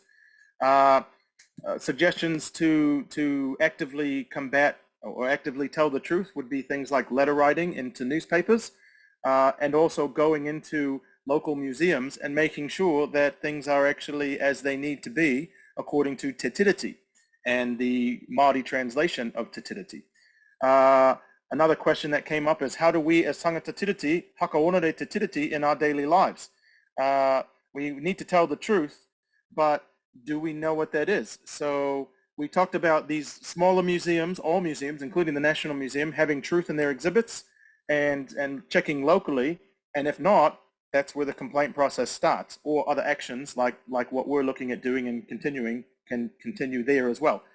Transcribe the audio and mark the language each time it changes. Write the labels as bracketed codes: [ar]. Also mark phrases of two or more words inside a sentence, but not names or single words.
[en] Suggestions to actively combat or actively tell the truth would be things like letter writing into newspapers, and also going into local museums and making sure that things are actually as they need to be according to Te Tiriti and the Māori translation of Te Tiriti. Another question that came up is, how do we as [mi] tangata tiriti hakaonere [en] Te Tiriti in our daily lives? We need to tell the truth, but do we know what that is? So we talked about these smaller museums, all museums, including the National Museum, having truth in their exhibits and checking locally, and if not, that's where the complaint process starts, or other actions like what we're looking at doing and continuing can continue there as well.